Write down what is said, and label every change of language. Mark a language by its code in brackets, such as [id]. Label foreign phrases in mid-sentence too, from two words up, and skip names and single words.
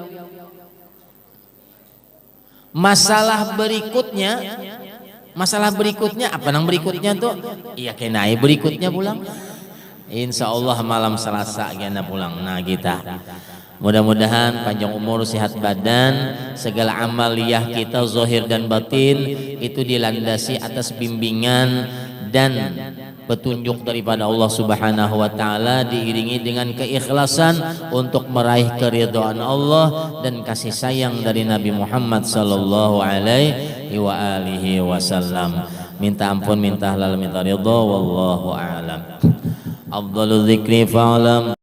[bjn] Masalah berikutnya apa nang berikutnya tuh? Iya kenai berikutnya pulang. [ar] إن شاء الله [bjn] malam Selasa gana pulang. [id] Nah kita mudah-mudahan panjang umur, sehat badan, segala amaliyah kita zahir dan batin itu dilandasi atas bimbingan dan petunjuk daripada Allah [ar] سبحانه وتعالى, [id] diiringi dengan keikhlasan untuk meraih keridhaan Allah dan kasih sayang dari Nabi Muhammad [ar] صلى الله عليه وعلى آله وسلم. [id] Minta ampun, minta halal, minta ridha, [ar] والله أعلم. أفضل الذكر فاعلم